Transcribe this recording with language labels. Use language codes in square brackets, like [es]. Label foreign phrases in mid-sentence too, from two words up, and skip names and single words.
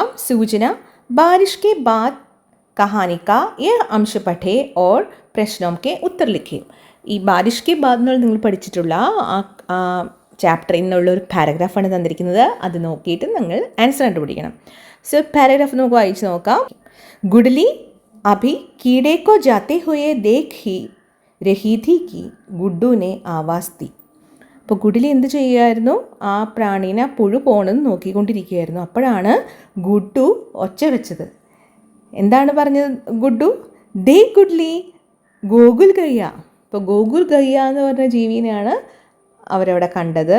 [hi] सूचना, बारिश के बाद कहानी का यह अंश पढ़ें और प्रश्नों के उत्तर लिखें. [ml] ഈ ബാരിഷ് കെ ബാദ് എന്നുള്ള നിങ്ങൾ പഠിച്ചിട്ടുള്ള ആ ചാപ്റ്ററിൽ നിന്നുള്ള ഒരു പാരഗ്രാഫാണ് തന്നിരിക്കുന്നത്. അത് നോക്കിയിട്ട് നിങ്ങൾ ആൻസർ കണ്ടുപിടിക്കണം. സോ പാരഗ്രാഫ് നമുക്ക് വായിച്ച് നോക്കാം. [hi] ഗുഡ്ലി अभी कीड़े को जाते हुए देख ही रही थी कि गुड्डू ने आवाज़ दी. [ml] അപ്പോൾ ഗുഡ്ലി എന്ത് ചെയ്യുമായിരുന്നു? ആ പ്രാണീനെ പുഴു പോണെന്ന് നോക്കിക്കൊണ്ടിരിക്കുകയായിരുന്നു. അപ്പോഴാണ് ഗുഡ്ഡു ഒച്ച വെച്ചത്. എന്താണ് പറഞ്ഞത് ഗുഡ്ഡു? [hi] दे गुडली गोकुल गय्या. [ml] അപ്പോൾ ഗോകുൽ ഗയ്യ എന്ന് പറഞ്ഞ ജീവിനെയാണ് അവരവിടെ കണ്ടത്.